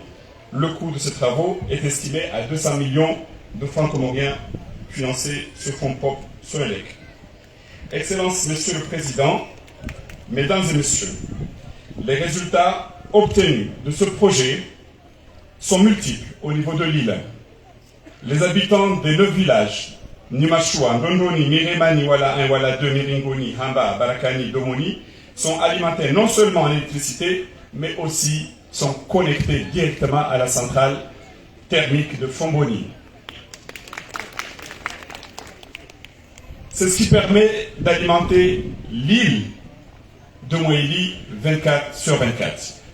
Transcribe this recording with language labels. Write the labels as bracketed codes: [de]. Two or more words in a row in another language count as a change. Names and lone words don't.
[fr] Le coût de ces travaux est estimé à 200 millions de francs comoriens financés sur fonds propres Sonélec. Excellences, Monsieur le Président, Mesdames et Messieurs, les résultats obtenus de ce projet sont multiples au niveau de l'île. Les habitants des 9 villages, Nimashua, Ndondoni, Miremani, Wala 1, Wala 2, Miringoni, Hamba, Barakani, Domoni, sont alimentés non seulement en électricité, mais aussi sont connectés directement à la centrale thermique de Fomboni. C'est ce qui permet d'alimenter l'île de Moélie 24/24.